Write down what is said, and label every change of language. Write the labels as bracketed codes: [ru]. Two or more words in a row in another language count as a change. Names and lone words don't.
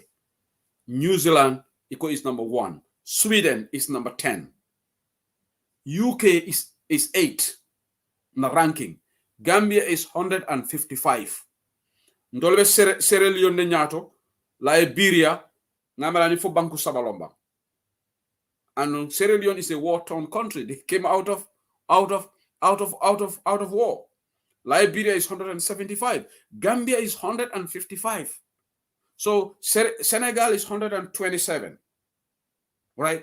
[en] New Zealand is number 1. Sweden is number 10. UK is 8 in the ranking. Gambia is 155. [man] Ndolbe Sierra Leone nyato, Liberia, ngamalani fo banku sabalomba. [en] And Sierra Leone is a war-torn country. They came out of war. Liberia is 175. Gambia is 155. So Senegal is 127. Right?